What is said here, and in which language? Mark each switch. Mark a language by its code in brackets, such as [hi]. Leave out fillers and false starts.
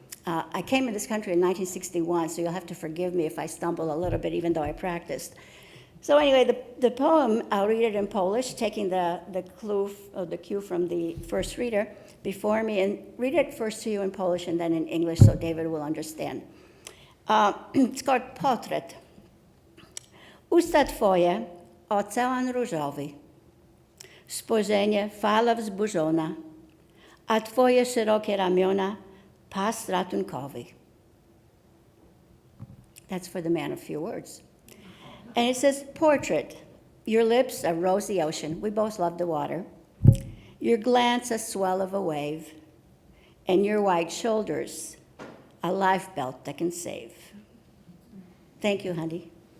[en] I came to this country in 1961, so you'll have to forgive me if I stumble a little bit, even though I practiced. So anyway, the poem, I'll read it in Polish, taking the cue from the first reader before me, and read it first to you in Polish and then in English so David will understand. It's called Portrait. [pl] Usta twoje, ocean różowy, spojrzenie fala wzburzona, a twoje szerokie ramiona, pas ratunkowy. [en] That's for the man of few words. And it says, portrait, your lips a rosy ocean. We both love the water. Your glance a swell of a wave, and your white shoulders a life belt that can save. Thank you, honey.